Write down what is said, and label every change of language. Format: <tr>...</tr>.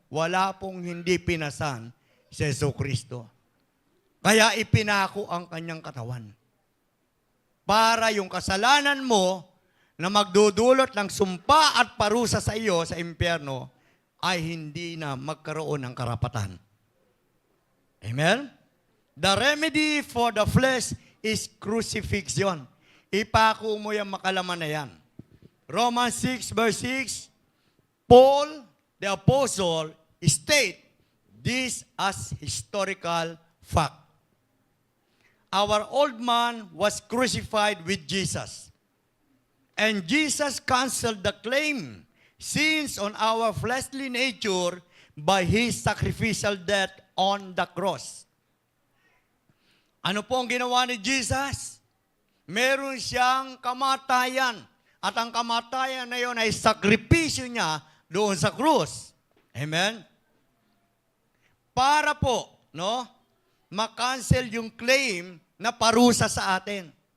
<tl>Wala pong hindi pinasan si Jesucristo. Kaya ipinako ang kanyang katawan. Para yung kasalanan mo na magdudulot ng sumpa at parusa sa iyo sa impyerno ay hindi na magkaroon ng karapatan. Amen?</tl> <en>The remedy for the flesh is crucifixion.</en> <tl>Ipako mo yung makalaman na yan.</tl> <en>Romans 6 verse 6, Paul, the apostle, state this as historical fact. Our old man was crucified with Jesus. And Jesus canceled the claim sins on our fleshly nature by His sacrificial death on the cross.</en> <tl>Ano po ang ginawa ni Jesus? Meron siyang kamatayan. At ang kamatayan na yon ay sakripisyo niya doon sa krus. Amen? Para po, no, makancel yung claim na parusa sa atin.</tl>